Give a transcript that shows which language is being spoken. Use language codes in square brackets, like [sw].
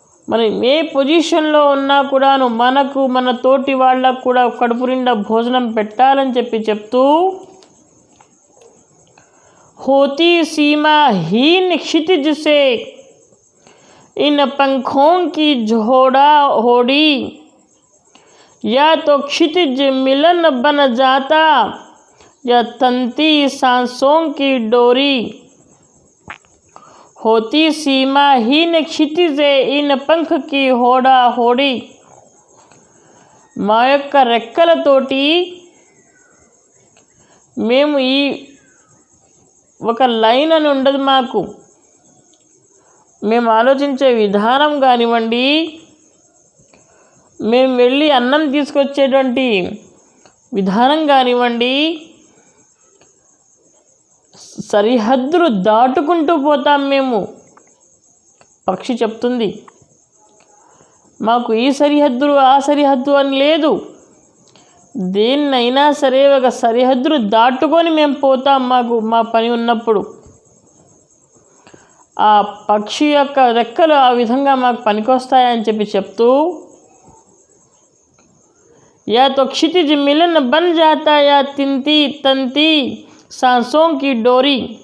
[te] మనం ఏ పొజిషన్లో ఉన్నా కూడాను మనకు మన తోటి వాళ్ళకు కూడా కడుపు నిండా భోజనం పెట్టాలని చెప్తూ [hi] होती सीमा हीन क्षितिज से इन पंखों की झोड़ा होड़ी या तो क्षितिज मिलन बन जाता या तंती सांसों की डोरी. होती सीमा हीन क्षितिज इन पंख की होड़ा होड़ी. [te] మా యొక్క రెక్కలతోటి మేము ఈ ఒక లైన్ అని ఉండదు మాకు. మేము ఆలోచించే విధానం కానివ్వండి, మేము వెళ్ళి అన్నం తీసుకొచ్చేటువంటి విధానం కానివ్వండి, సరిహద్దులు దాటుకుంటూ పోతాం మేము. పక్షి చెప్తుంది మాకు ఈ సరిహద్దులు ఆ సరిహద్దు అని లేదు, దేన్నైనా సరే ఒక సరిహద్దులు దాటుకొని మేము పోతాం మా పని ఉన్నప్పుడు. ఆ పక్షి యొక్క రెక్కలు ఆ విధంగా మాకు పనికొస్తాయని చెప్తూ [hi] या तो क्षितिज मिलन बन जाता या तिंती तंती सांसों की डोरी.